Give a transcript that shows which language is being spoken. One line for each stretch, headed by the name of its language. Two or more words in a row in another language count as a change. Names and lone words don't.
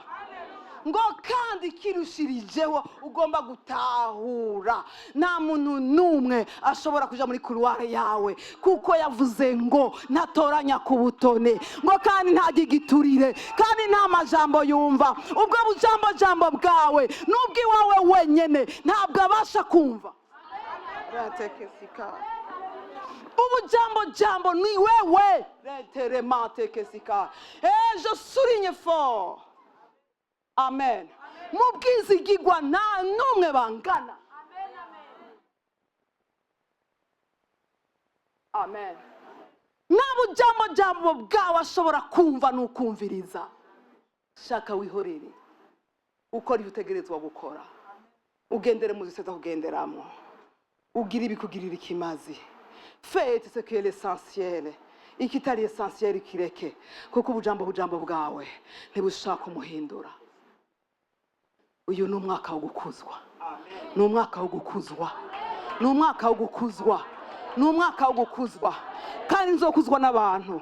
Rundi: Ngo kandi kirushirijeho ugomba gutahura nta muntu n'umwe ashobora kuja muri couloir yawe, kuko yavuze ngo ntatoranya ku butone, ngo kandi ntagigiturire, kandi nta majambo yumva. Ubwo bujambo bwawe n'ubwo iwawe wenyene ntabwo abasha kumva. ubu jambo ni wewe.
French: Je souligne fort.
Rundi: Amen. Mu bwizigirwa nta n'umwe bangana. Amen. Nabo jambo bwawe ashobora kumva n'ukumviriza. Shaka wihorere. Ukora ibyo utegerezwa gukora. Ugendere mu ziseta kugenderamo. Ugira ibikugirira ikimazi.
French: Faites ce qui est l'essentiel.
Rundi: Ikitari essentiel kireke. Kuko ubujambo bwawe ntibushaka umuhindura. Uyu ni umwaka wo gukuzwa. Ni umwaka wo gukuzwa. Ni umwaka wo gukuzwa. Ni umwaka wo gukuzwa. Kandi nzokuzwa n'abantu.